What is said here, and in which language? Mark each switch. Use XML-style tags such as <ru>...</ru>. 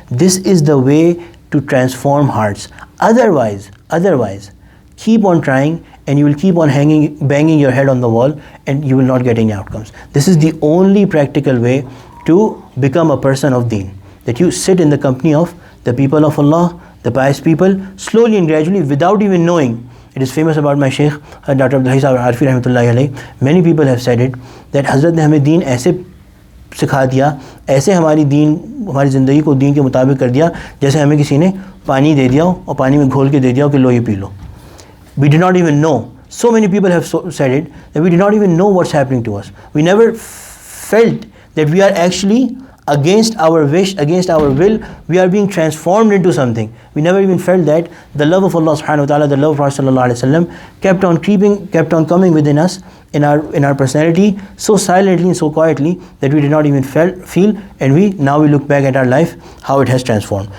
<en>This is the way to transform hearts. Otherwise, keep on trying and you will keep on banging your head on the wall and you will not get any outcomes. This is the only practical way to become a person of deen. That you sit in the company of the people of Allah, the pious people, slowly and gradually without even knowing. It is famous about my Shaykh, Dr. Abdul Hayy Sahib Arfi Rahmatullahi Alayhi. Many people have said it, that</en> <ur>Hazrat نے ہمیں دین ایسے سکھا دیا, ایسے ہماری زندگی کو دین کے مطابق کر دیا, جیسے ہمیں کسی نے پانی دے دیا ہو اور پانی میں گھول کے دے دیا ہو کہ لو یہ پی لو.</ur> <en>We did not even know. So many people have said it, that we did not even know what's happening to us. We never felt that we are actually against our wish, against our will, we are being transformed into something. We never even felt that the love of Allah subhanahu wa ta'ala, the love of Prophet sallallahu alaihi wasallam kept on creeping, kept on coming within us, in our personality, so silently and so quietly that we did not even feel, and now we look back at our life, how it has transformed.</en>